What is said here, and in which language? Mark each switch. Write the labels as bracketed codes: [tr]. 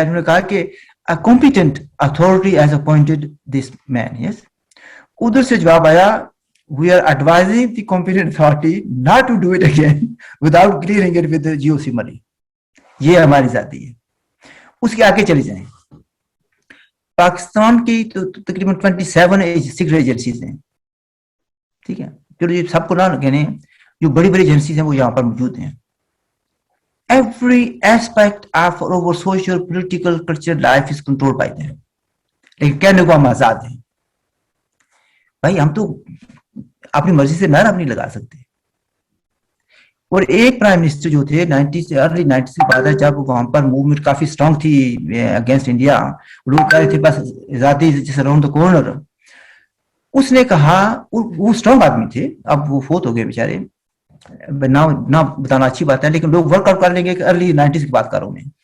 [ur] انہوں نے کہا کہ [en] a competent authority has appointed this man. Yes. [ur] ادھر سے جواب آیا, [en] we are advising the competent authority not to do it again without clearing it with the GOC money. [ur] یہ ہماری ذاتی ہے. اس کے آگے چلی جائیں. پاکستان کی تو تقریباً 27 سیکرٹ ایجنسیز ہیں. ٹھیک ہے, جو سب کو نہ کہنے, جو بڑی بڑی ایجنسیز ہیں وہ یہاں پر موجود ہیں. [en] Every aspect of our social, political, cultural life is controlled by them. [ur] لیکن کہنے کو ہم آزاد ہیں. بھائی ہم تو اپنی مرضی سے نعرہ نہیں لگا سکتے. اور ایک پرائم منسٹر جو تھے 90 سے ارلی 90 سے بعد, جب وہاں پر موومنٹ کافی اسٹرانگ تھی اگینسٹ انڈیا, لوگ کہہ رہے تھے بس آزادی جس اراؤنڈ دا کارنر, اس نے کہا, وہ اسٹرانگ آدمی تھے, اب وہ فوت ہو گئے بیچارے, نہ بتانا اچھی بات ہے, لیکن لوگ ورک آؤٹ کر لیں گے کہ ارلی 90s کی بات کر رہا ہوں میں.